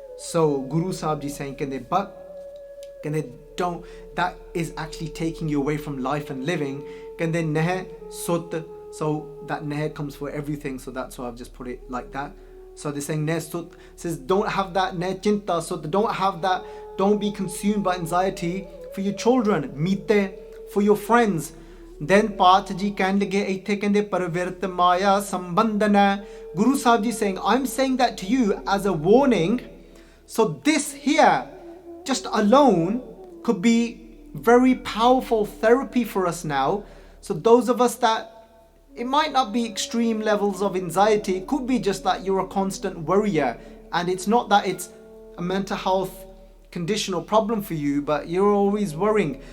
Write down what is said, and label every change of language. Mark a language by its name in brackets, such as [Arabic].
[English] So Guru Sahib ji saying, don't, that is actually taking you away from life and living. So that neh comes for everything, so that's why I've just put it like that. So they're saying neh sut says don't have that neh chinta, so don't be consumed by anxiety for your children, mite, for your friends. Then Path ji [Punjabi] ਕਹਿਣ ਲੱਗੇ ਇੱਥੇ ਕਹਿੰਦੇ ਪਰਵਿਰਤ ਮਾਇਆ ਸੰਬੰਧਨ. [English] Guru Sahib ji saying, I'm saying that to you as a warning. So this here just alone could be very powerful therapy for us now. So those of us that it might not be extreme levels of anxiety, it could be just that you're a constant worrier, and it's not that it's a mental health condition or problem for you, but you're always worrying.